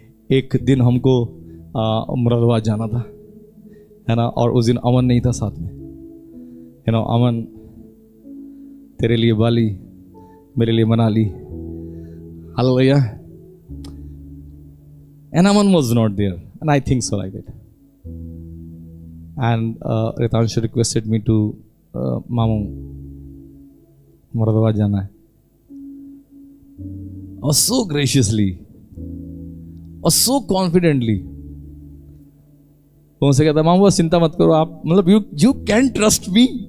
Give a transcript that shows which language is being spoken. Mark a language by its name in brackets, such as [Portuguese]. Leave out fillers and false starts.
[Hindi] एक दिन हमको मुरादाबाद जाना था, है ना, और उस दिन अमन नहीं था साथ में, है ना। अमन, तेरे लिए बाली, मेरे लिए Manali, hallelujah. [English] And Aman was not there, and I think so like that. And Ritanshu requested me to [Hindi] मामू मुरादाबाद जाना है, और [English] so graciously [Hindi] और [English] so confidently [Hindi] उनसे कहता, मामू बस चिंता मत करो आप, मतलब [English] you can trust me.